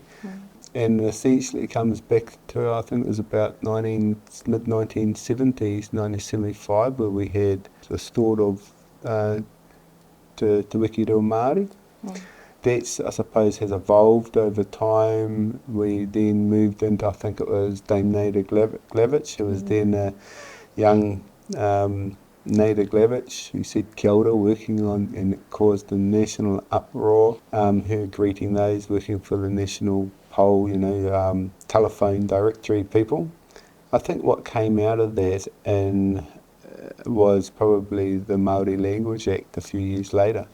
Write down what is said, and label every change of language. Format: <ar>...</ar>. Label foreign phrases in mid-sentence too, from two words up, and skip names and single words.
<en>And essentially it comes back to, I think it was about mid-1970s, 1975, where we had the start of Te Wiki Reo Māori. That, I suppose, has evolved over time. We then moved into, I think it was Dame Nada Glavich, who was then a young Nada Glavich, who said</en> <mi>kia ora,</mi> <en>working on, and it caused a national uproar, her greeting those working for the national poll, telephone directory people. I think what came out of that was probably the Māori Language Act a few years later.</en>